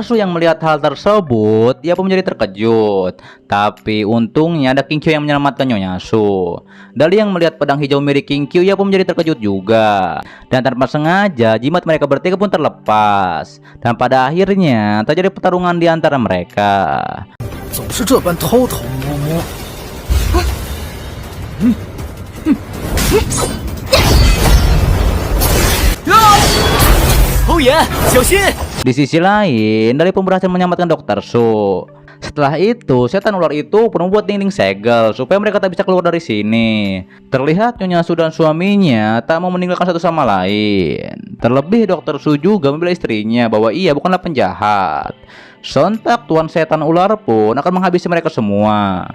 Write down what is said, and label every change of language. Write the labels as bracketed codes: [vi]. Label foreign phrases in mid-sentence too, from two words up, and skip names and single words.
[id] Su yang melihat hal tersebut, ia pun menjadi terkejut. Tapi untungnya ada King Kyu yang menyelamatkan Nyonya Su. Dali yang melihat pedang hijau milik King Kyu, ia pun menjadi terkejut juga. Dan tanpa sengaja, jimat mereka bertiga pun terlepas. Dan pada akhirnya, terjadi pertarungan di antara mereka. [zh] 总是这般偷偷摸摸。侯爷，小心！ [id] Di sisi lain, Dali pun berhasil menyelamatkan Dr. Su. Setelah itu, setan ular itu pun membuat dinding segel supaya mereka tak bisa keluar dari sini. Terlihat Nyonya Su dan suaminya tak mau meninggalkan satu sama lain. Terlebih Dr. Su juga membela istrinya bahwa ia bukanlah penjahat. Sontak Tuan Setan Ular pun akan menghabisi mereka semua.